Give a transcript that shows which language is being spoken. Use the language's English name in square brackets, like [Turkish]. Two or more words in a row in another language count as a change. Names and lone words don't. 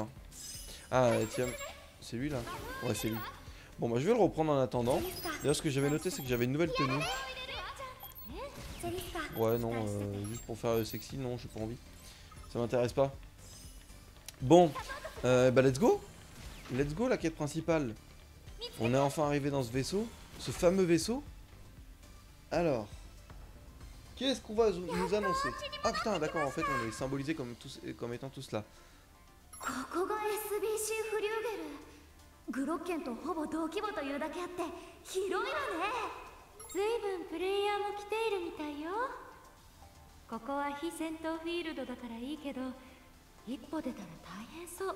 [French] Ah tiens, c'est lui là? Ouais c'est lui. Bon bah je vais le reprendre en attendant. D'ailleurs ce que j'avais noté c'est que j'avais une nouvelle tenue. Ouais non, juste pour faire sexy, non j'ai pas envie. Ça m'intéresse pas. Bon, bah [English] let's go. Let's go [French] la quête principale. On est enfin arrivé dans ce vaisseau. Ce fameux vaisseau. Alors, qu'est-ce qu'on va nous annoncer? Ah putain d'accord, en fait on est symbolisé comme étant tous là. [Japanese] グロッケンとほぼ同規模というだけあって広いわね。随分プレイヤーも来ているみたいよ。ここは非戦闘フィールドだからいいけど、一歩出たら大変そう。